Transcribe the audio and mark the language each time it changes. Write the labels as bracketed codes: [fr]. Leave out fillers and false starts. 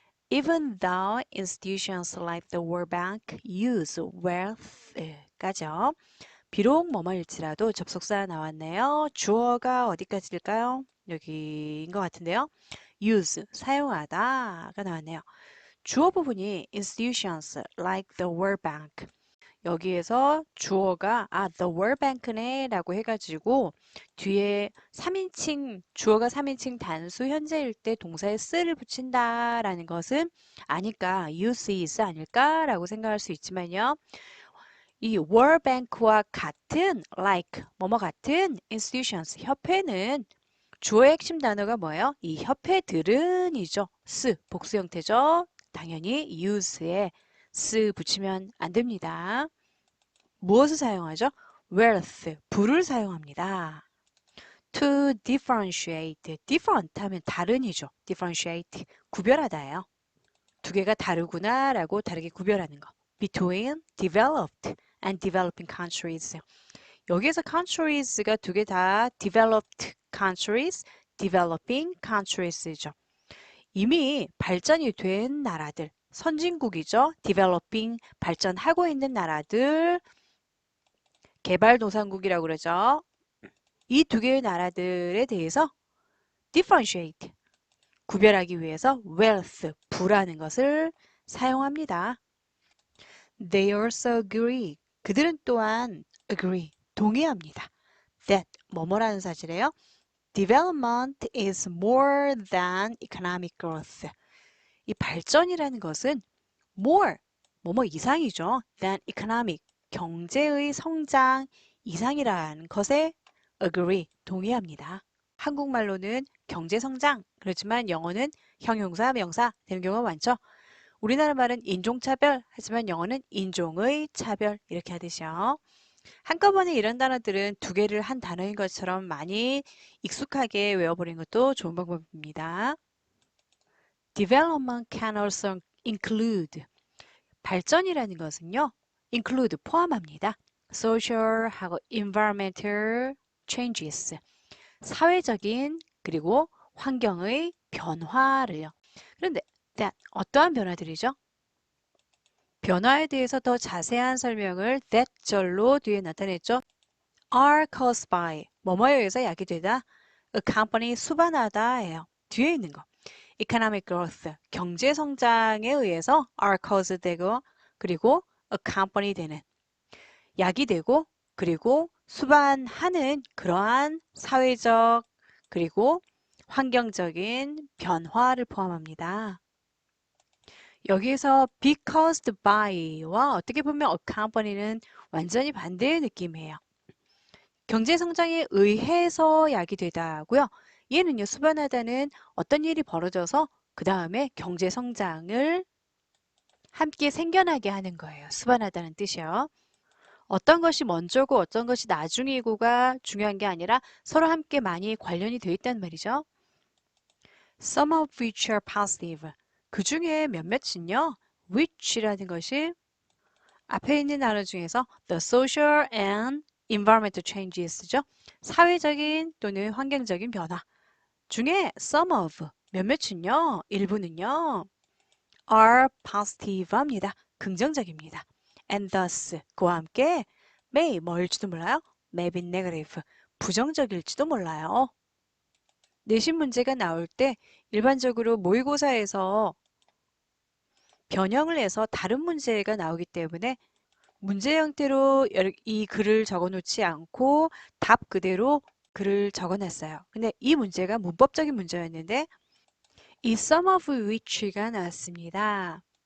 [en] Even though institutions like the World Bank use wealth까지요. [ko] 비록 뭐뭐일지라도 접속사 나왔네요. 주어가 어디까지일까요? 여기인 것 같은데요. use, 사용하다가 나왔네요. 주어 부분이 [en] institutions like the World Bank. [ko] 여기에서 주어가 the World Bank네 라고 해가지고 뒤에 3인칭, 주어가 3인칭 단수 현재일 때 동사에 s를 붙인다 라는 것은 아닐까, [en] use is [ko] 아닐까 라고 생각할 수 있지만요. 이 World Bank와 같은 like, 뭐뭐 같은 institutions, 협회는 주어의 핵심 단어가 뭐예요? 이 협회들은 이죠. 복수 형태죠. 당연히 use에 붙이면 안 됩니다. 무엇을 사용하죠? wealth, 부를 사용합니다. [en] to differentiate, [ko] different 하면 다른이죠. differentiate, 구별하다예요. 두 개가 다르구나 라고 다르게 구별하는 거. [en] between developed and developing countries. [ko] 여기에서 countries가 두 개 다 [en] developed countries, developing countries [ko] 죠. 이미 발전이 된 나라들, 선진국이죠. developing, 발전하고 있는 나라들, 개발도상국이라고 그러죠. 이 두 개의 나라들에 대해서 differentiate, 구별하기 위해서 wealth, 부라는 것을 사용합니다. [en] They also agree, [ko] 그들은 또한 [en] agree, [ko] 동의합니다. that, 뭐뭐라는 사실이에요. [en] Development is more than economic growth. [ko] 이 발전이라는 것은 more, 뭐뭐 이상이죠. [en] than economic, [ko] 경제의 성장 이상이라는 것에 agree, 동의합니다. 한국말로는 경제성장, 그렇지만 영어는 형용사, 명사 되는 경우가 많죠. 우리나라 말은 인종차별, 하지만 영어는 인종의 차별 이렇게 하듯이요. 한꺼번에 이런 단어들은 두 개를 한 단어인 것처럼 많이 익숙하게 외워버리는 것도 좋은 방법입니다. [en] Development can also include, [ko] 발전이라는 것은요, [en] include, [ko] 포함합니다. social하고 [en] environmental changes, [ko] 사회적인 그리고 환경의 변화를요. 그런데 that, 어떠한 변화들이죠? 변화에 대해서 더 자세한 설명을 that 절로 뒤에 나타냈죠. [en] are caused by, [ko] 뭐뭐에 의해서 야기되다. [en] a company, [ko] 수반하다예요. 뒤에 있는 거. economic growth, 경제 성장에 의해서 [en] are caused [ko] 되고, 그리고 a company 되는, 야기되고, 그리고 수반하는 그러한 사회적, 그리고 환경적인 변화를 포함합니다. 여기에서 be caused by와 어떻게 보면 accompany는 완전히 반대의 느낌이에요. 경제 성장에 의해서 야기되다고요. 얘는요, 수반하다는 어떤 일이 벌어져서 그 다음에 경제 성장을 함께 생겨나게 하는 거예요. 수반하다는 뜻이요. 어떤 것이 먼저고 어떤 것이 나중이고가 중요한 게 아니라 서로 함께 많이 관련이 되어 있단 말이죠. [en] Some of which are positive. [ko] 그 중에 몇몇은요, which라는 것이 앞에 있는 단어 중에서 [en] the social and environmental changes [ko] 죠. 사회적인 또는 환경적인 변화 중에 some of, 몇몇은요, 일부는요, [en] are positive [ko] 합니다. 긍정적입니다. [en] And thus, [ko] 그와 함께 may, 뭐일지도 몰라요? [en] may be negative, [ko] 부정적일지도 몰라요. 내신 문제가 나올 때 일반적으로 모의고사에서 변형을 해서 다른 문제가 나오기 때문에 문제 형태로 이 글을 적어 놓지 않고 답 그대로 글을 적어 놨어요. 근데 이 문제가 문법적인 문제였는데 이 [en] some of which [ko] 가 나왔습니다.